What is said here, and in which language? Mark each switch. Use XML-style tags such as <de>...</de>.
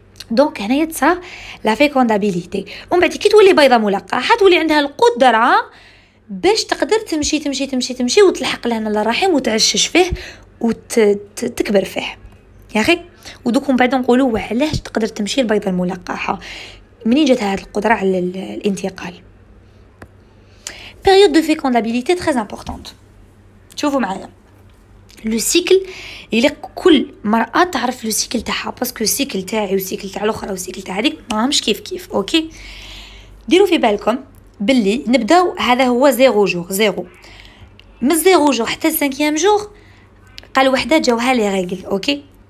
<ar>دونك هنايا تصرا لا فيكوندابيليتي، ومن بعد كي تولي بيضه ملقحه تولي عندها القدره باش تقدر تمشي تمشي تمشي تمشي وتلحق لهنا للرحم وتعشش فيه وتكبر فيه يا اخي. ودوك من بعد نقولوا علاش تقدر تمشي البيضه الملقحه، منين جات هذه القدره على الانتقال.</ar> <fr>période de fécondabilité très importante.</fr> <ar>شوفوا معايا لو سيكل، اللي كل مرأة تعرف لو سيكل تاعها، باسكو السيكل تاعي والسيكل تاع الاخرى والسيكل تاع هذيك ماهمش كيف اوكي. ديروا في بالكم باللي نبداو، هذا هو 0 جور، 0 من 0 جور حتى 5 جور قال وحده جاوها لي ريغل اوكي.</ar>